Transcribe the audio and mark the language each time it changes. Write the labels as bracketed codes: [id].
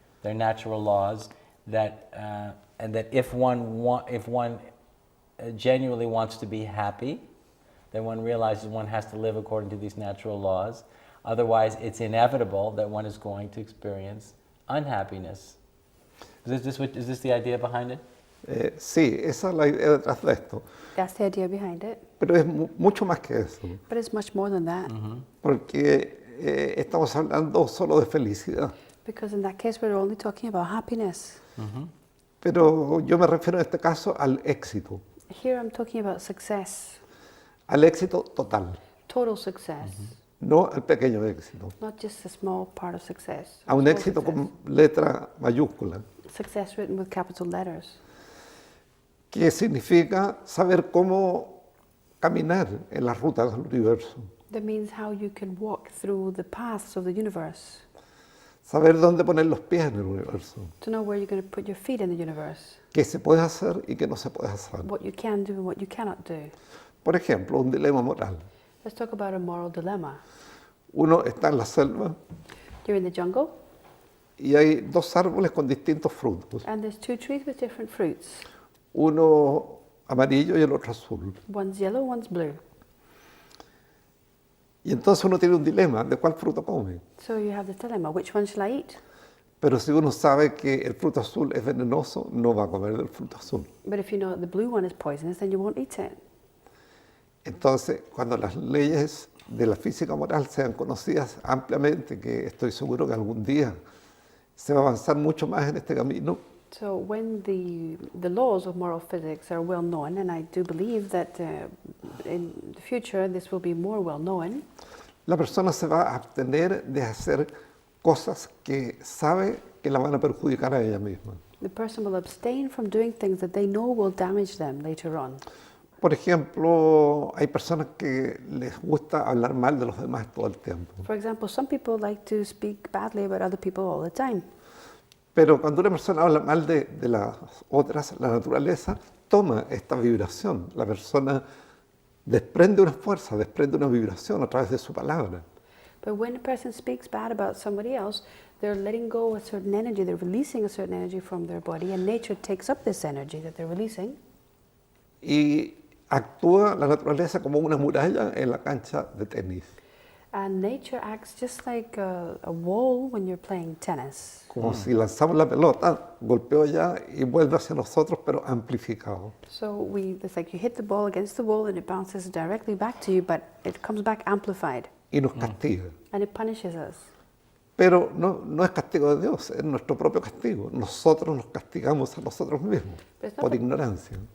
[en] They're natural laws and that if one genuinely wants to be happy, then one realizes one has to live according to these natural laws. Otherwise, it's inevitable that one is going to experience unhappiness. Is this the idea behind it? [es] Sí, esa es la idea detrás de esto. [en] That's the idea behind it. [es] Pero es mucho más que eso, [en] But it's much more than that. [es] porque estamos hablando solo de felicidad. [en] Because in that case, we're only talking about happiness. [es] Pero yo me refiero en este caso al éxito, [en] Here I'm talking about success, [es] al éxito total, [en] total success, [es] no al pequeño éxito, [en] not just a small part of success. [es] a un [en] Total [es] éxito [en] success. [es] con letra mayúscula, [en] Success written with capital letters. [es] que significa saber cómo caminar en las rutas del universo, [en] That means how you can walk through the paths of the universe, [es] saber dónde poner los pies en el universo, [en] to know where you're going to put your feet in the universe, [es] qué se puede hacer y qué no se puede hacer. [en] what you can do and what you cannot do. [es] Por ejemplo, un dilema moral. [en] Let's talk about a moral dilemma. [es] Uno está en la selva [en] You're in the jungle, [es] y hay dos árboles con distintos frutos, [en] and there's two trees with different fruits. [es] uno amarillo y el otro azul. [en] One's yellow, one's blue. [es] Y entonces uno tiene un dilema de cuál fruto come. [en] So you have this dilemma, which one shall I eat? [es] Pero si uno sabe que el fruto azul es venenoso, no va a comer del fruto azul. [en] But if you know that the blue one is poisonous, then you won't eat it. [es] Entonces, cuando las leyes de la física moral sean conocidas ampliamente, que estoy seguro que algún día se va a avanzar mucho más en este camino, [en] So when the laws of moral physics are well known, and I do believe that in the future this will be more well known, [es] la persona se va a abstener de hacer cosas que sabe que la van a perjudicar a ella misma. [en] the person will abstain from doing things that they know will damage them later on. [es] Por ejemplo, hay personas que les gusta hablar mal de los demás todo el tiempo. [en] For example, some people like to speak badly about other people all the time. [es] Pero cuando una persona habla mal de las otras, la naturaleza toma esta vibración. La persona desprende una fuerza, desprende una vibración a través de su palabra. [en] But when a person speaks bad about somebody else, they're letting go a certain energy, they're releasing a certain energy from their body, and nature takes up this energy that they're releasing. [es] Y actúa la naturaleza como una muralla en la cancha de tenis. [en] And nature acts just like a wall when you're playing tennis. [es] Como si lanzamos la pelota, golpeó allá y vuelve hacia nosotros, pero amplificado. [en] So it's like you hit the ball against the wall and it bounces directly back to you, but it comes back amplified. [es] Y nos castiga. [en] And it punishes us. [es] Pero no es castigo de Dios, es nuestro propio castigo. Nosotros nos castigamos a nosotros mismos por ignorancia.